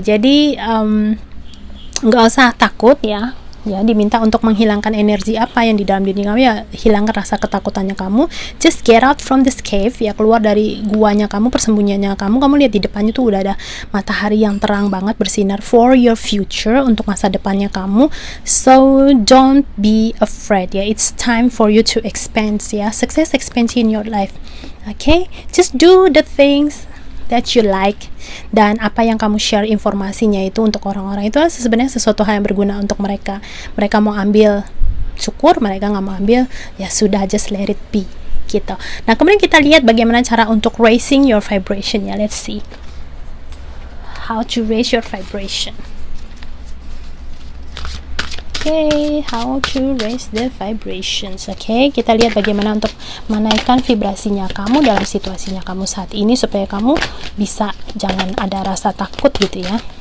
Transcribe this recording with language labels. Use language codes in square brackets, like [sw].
[id] Jadi nggak usah takut ya, diminta untuk menghilangkan energi apa yang di dalam diri kamu ya, hilangkan rasa ketakutannya kamu. [en] Just get out from this cave [id] ya, keluar dari guanya kamu, persembunyiannya kamu. Kamu lihat di depannya tuh udah ada matahari yang terang banget bersinar [en] for your future, [id] untuk masa depannya kamu. [en] So don't be afraid ya, it's time for you to expand ya, success expands in your life. Okay, just do the things that you like, [id] dan apa yang kamu share informasinya itu untuk orang-orang itu sebenarnya sesuatu hal yang berguna untuk mereka. Mereka mau ambil, syukur, mereka nggak mau ambil, ya sudah, [en] just let it be [id] gitu. Nah kemudian kita lihat bagaimana cara untuk [en] raising your vibration [id] ya. [en] Let's see how to raise your vibration. Okay, how to raise the vibrations. [id] Okay, kita lihat bagaimana untuk menaikkan vibrasinya kamu dalam situasinya kamu saat ini, supaya kamu bisa jangan ada rasa takut gitu ya.